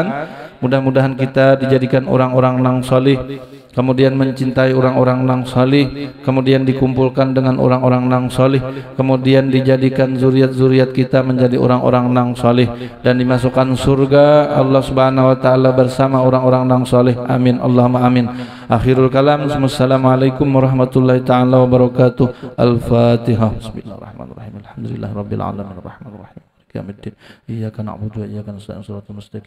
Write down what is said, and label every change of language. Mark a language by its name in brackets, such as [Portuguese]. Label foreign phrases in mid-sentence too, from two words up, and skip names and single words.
[Banjar] Mudah-mudahan kita dijadikan orang-orang nang salih, kemudian mencintai orang-orang nang salih, kemudian dikumpulkan dengan orang-orang nang salih, kemudian dijadikan zuriat-zuriat kita menjadi orang-orang nang salih dan dimasukkan surga Allah [Arabic] سبحانه وتعالى [Banjar] bersama orang-orang nang salih. [Arabic] آمين اللهم آمين. آخر الكلام، السلام عليكم ورحمة الله تعالى وبركاته. Al-Fatihah. بسم الله الرحمن الرحيم. الحمد لله رب العالمين الرحمن الرحيم. Yaumiddin. إياك نعبد وإياك نستعين. الصراط المستقيم.